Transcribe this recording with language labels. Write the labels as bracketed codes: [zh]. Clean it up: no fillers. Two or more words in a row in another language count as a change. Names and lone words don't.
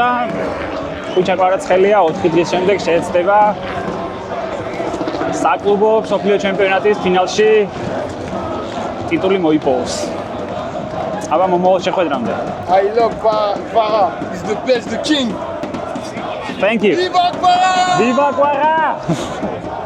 [ka] ხუჩა კვარაცხელია 4 დღის შემდეგ შეეცდება საკლუბო მსოფლიო ჩემპიონატის ფინალში ტიტული მოიპოვოს. აბა მომავალ შეხვედრამდე. [en] I love Kvara. He's the best, the king. Thank you. Viva Kvara! Viva Kvara!